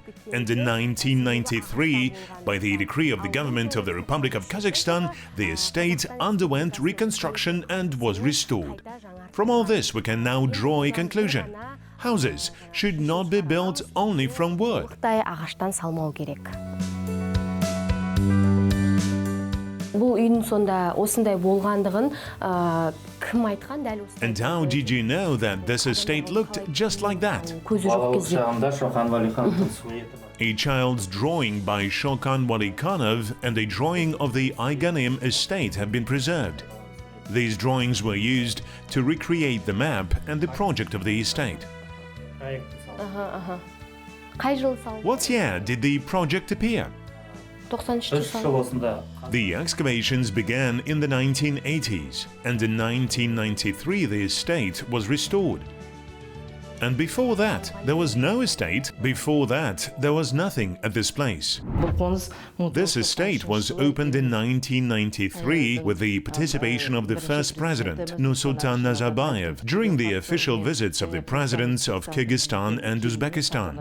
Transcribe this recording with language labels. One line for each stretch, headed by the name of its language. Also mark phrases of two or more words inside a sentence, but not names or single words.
English: And in 1993, by the decree of the government of the Republic of Kazakhstan, the estate underwent reconstruction and was restored. From all this, we can now draw a conclusion. Houses should not be built only from wood.
Kazakh: Бұл үйдің сонда осындай болғандығын Кім айтқан дәл осы?
English: And how did you know that this estate looked just like that?
Kazakh: Көзі жоқ кезде. шағында Шалкхан Валихановтың суреті бар.
English: A child's drawing by Shalkhan Walikhanov and a drawing of the Ayganim estate have been preserved. These drawings were used to recreate the map and the project of the estate.
Kazakh: Қай жылы салынды?
English: What year did the project appear?
Kazakh: 93-те Үш жыл салынды. осында.
English: The excavations began in the 1980s, and in 1993 the estate was restored. And before that, there was no estate. Before that, there was nothing at this place. This estate was opened in 1993 with the participation of the first president, Nursultan Nazarbayev, during the official visits of the presidents of Kyrgyzstan and Uzbekistan.